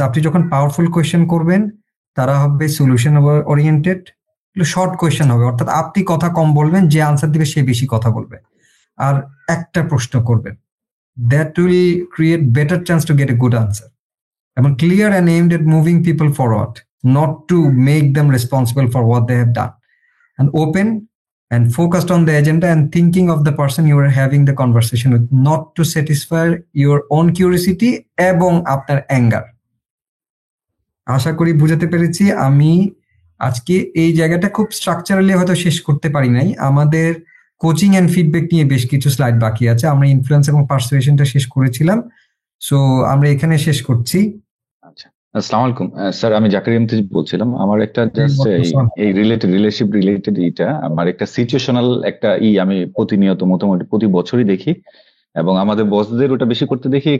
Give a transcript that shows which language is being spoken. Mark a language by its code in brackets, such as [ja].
[bn] আপনি যখন powerful question করবেন, তারা হবে সলিউশন ওরিয়েন্টেড, শর্ট কোয়েশ্চেন হবে, অর্থাৎ আপনি কথা কম বলবেন, যে আনসার দিবে সে বেশি কথা বলবে, আর একটা প্রশ্ন করবেন। [en] that will create better chance to get a good answer, এবং clear and aimed at moving people forward, not to make them responsible for what they have done, and open and focused on the agenda and thinking of the person you are having the conversation with, not to satisfy your own curiosity [bn] এবং আপনার anger. আশা করি বুঝাতে পেরেছি। আমি আজকে এই জায়গাটা খুব স্ট্রাকচারালি হয়তো শেষ করতে পারি নাই, আমাদের কোচিং এন্ড ফিডব্যাক নিয়ে বেশ কিছু স্লাইড বাকি আছে। আমরা ইনফ্লুয়েন্স এবং পারসুয়েশনটা শেষ করেছিলাম, সো আমরা এখানে শেষ করছি। আচ্ছা, আসসালামু আলাইকুম স্যার, আমি জাকির ইমতিয়াজ বলছিলাম। আমার একটা জাস্ট এই রিলেশিপ রিলেটেড আমার একটা সিচুয়েশনাল একটা আমি প্রতিনিয়ত মোটামুটি প্রতি বছরই দেখি, এবং আমাদের বসদের ওটা বেশি করতে দেখি।